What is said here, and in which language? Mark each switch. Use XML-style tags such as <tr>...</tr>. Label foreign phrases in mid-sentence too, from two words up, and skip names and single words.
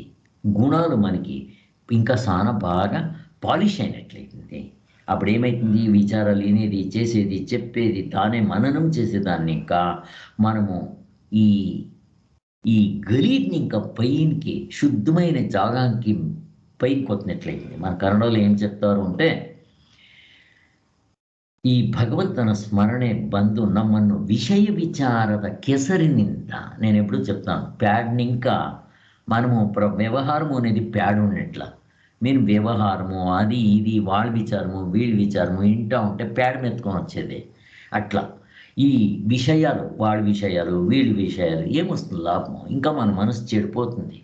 <te>గుణాలు మనకి ఇంకా చాలా బాగా పాలిష్ అయినట్లయితుంది. అప్పుడు ఏమవుతుంది, విచారాలు వినేది, చేసేది, చెప్పేది, దానే మననం చేసేదాన్ని ఇంకా మనము ఈ ఈ గలీజ్ని ఇంకా పైకి శుద్ధమైన జాగానికి పైకి కొట్టినట్లయింది. మన కన్నడలో ఏం చెప్తారు అంటే,</te> <kn>ಈ ಭಗವಂತನ ಸ್ಮರಣೆ ಬಂದು ನಮ್ಮನ್ನು ವಿಷಯ ವಿಚಾರದ ಕೆಸರಿನಿಂದ,</kn> <te>నేను ఎప్పుడు చెప్తాను, ప్యాడ్ని ఇంకా మనము వ్యవహారము అనేది ప్యాడ్ ఉన్నట్ల. నేను వ్యవహారము అది ఇది వాళ్ళ విచారము వీళ్ళ విచారము వింటా ఉంటే ప్యాడ్ మెత్తుకొని వచ్చేది. అట్లా ఈ విషయాలు, వాళ్ళ విషయాలు వీళ్ళ విషయాలు ఏమొస్తుంది లాభము, ఇంకా మన మనసు చెడిపోతుంది.</te>